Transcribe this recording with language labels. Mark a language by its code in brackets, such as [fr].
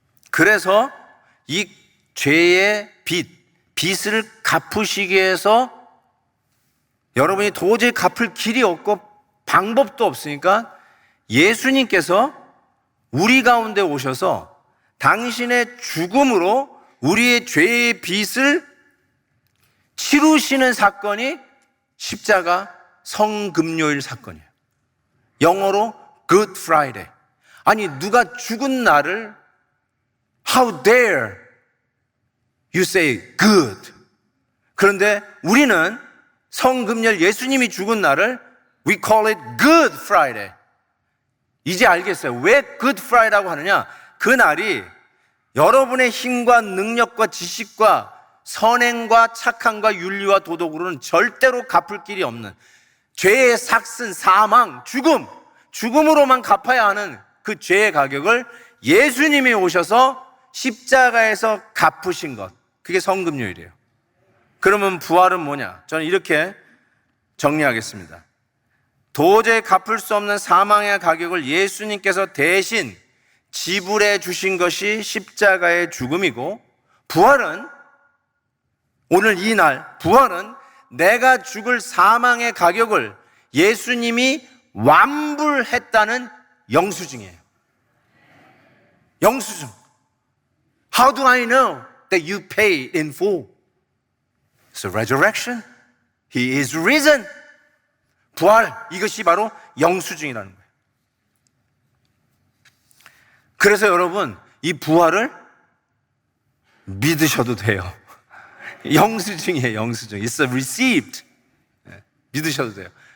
[ko] 그래서 이 죄의 빚을 갚으시기 위해서 여러분이 도저히 갚을 길이 없고 방법도 없으니까 예수님께서 우리 가운데 오셔서 당신의 죽음으로 우리의 죄의 빚을 치루시는 사건이 십자가 성금요일 사건이에요. 영어로 [en] Good Friday. [ko] 아니 누가 죽은 날을 [en] How dare you say good. [ko] 그런데 우리는 성금요일 예수님이 죽은 날을 [en] We call it Good Friday. [ko] 이제 알겠어요. 왜 Good Friday라고 하느냐? 그 날이 여러분의 힘과 능력과 지식과 선행과 착함과 윤리와 도덕으로는 절대로 갚을 길이 없는 죄의 삭슨, 사망, 죽음으로만 갚아야 하는 그 죄의 가격을 예수님이 오셔서 십자가에서 갚으신 것, 그게 성금요일이에요. 그러면 부활은 뭐냐? 저는 이렇게 정리하겠습니다. 도저히 갚을 수 없는 사망의 가격을 예수님께서 대신 지불해 주신 것이 십자가의 죽음이고, 부활은 오늘 이 날 부활은 내가 죽을 사망의 가격을 예수님이 완불했다는 영수증이에요. 영수증. [en] How do I know that you paid in full? It's a resurrection. He is risen. [ko] 부활, 이것이 바로 영수증이라는 거예요. 그래서 여러분, 이 부활을 믿으셔도 돼요. 영수증이에요, 영수증. [en] It's a receipt. [ko] 믿으셔도 돼요.